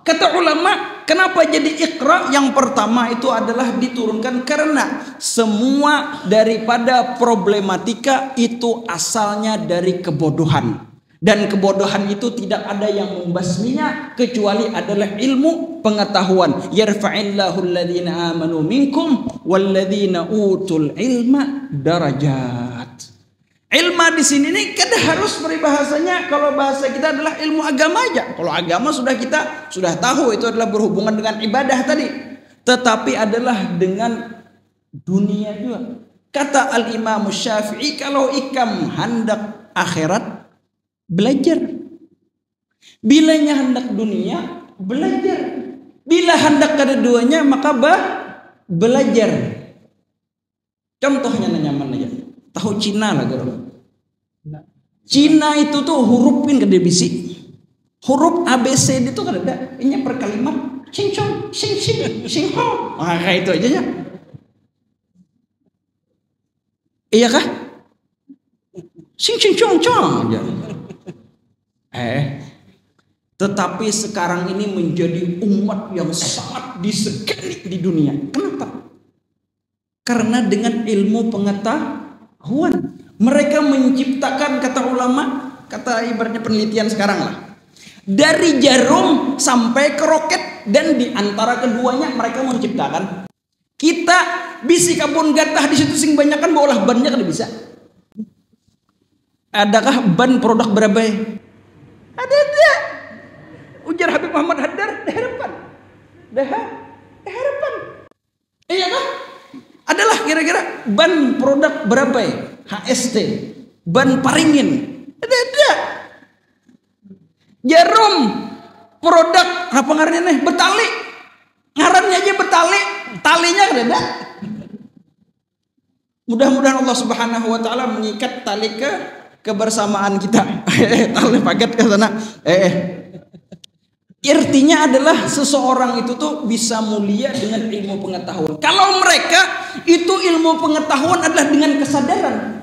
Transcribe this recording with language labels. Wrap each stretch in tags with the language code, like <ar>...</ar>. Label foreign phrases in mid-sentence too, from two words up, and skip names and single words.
<id>Kata ulama, kenapa jadi iqra? Yang pertama itu adalah diturunkan karena semua daripada problematika itu asalnya dari kebodohan. Dan kebodohan itu tidak ada yang membasminya kecuali adalah ilmu pengetahuan.</id> <ar>يرفع الله الذين آمنوا منكم والذين أوتوا العلم درجات.</ar> <bjn>Ilmu di sini nih kada harus peribahasanya kalau bahasa kita adalah ilmu agama aja.</bjn> <id>Kalau agama kita sudah tahu itu adalah berhubungan dengan ibadah tadi. Tetapi adalah dengan dunia juga.</id> <bjn>Kata Al-Imam Syafi'i, kalau ikam hendak akhirat belajar. Bilanya hendak dunia, belajar. Bila hendak keduanya, maka belajar. Contohnya nyaman aja. Tahu Cina lah kalau. Cina itu tuh hurufin kada bisi. Huruf ABCD itu kada ada. Ini per kalimat sing chong, sing ho. Nah, kayak itu aja ya. Iya kah? Sing chong aja.</bjn> <id>Tetapi sekarang ini menjadi umat yang sangat disegani di dunia. Kenapa? Karena dengan ilmu pengetahuan mereka menciptakan, kata ulama, kata ibaratnya penelitian sekarang lah, dari jarum sampai ke roket, dan di antara keduanya mereka menciptakan.</id> <bjn>Kita bisi kabun gatah di situ sing banyak kan bawalah bannya kan bisa. Adakah ban produk berapa? Ada.</bjn> <id>Ujar Habib Muhammad Haddad, harapan. Harapan. Iya kan? Adalah kira-kira ban produk berapa ya?</id> <bjn>HST, ban paringin. Ada. Jarum produk apa ngarannya nih? Betali. Ngarannya aja betali, talinya ada.</bjn> <id>Mudah-mudahan Allah</id> <ar>سبحانه وتعالى</ar> <id>mengikat tali kebersamaan kita. Tali paket ke sana. Artinya adalah seseorang itu tuh bisa mulia dengan ilmu pengetahuan. Kalau mereka itu ilmu pengetahuan adalah dengan kesadaran.</id>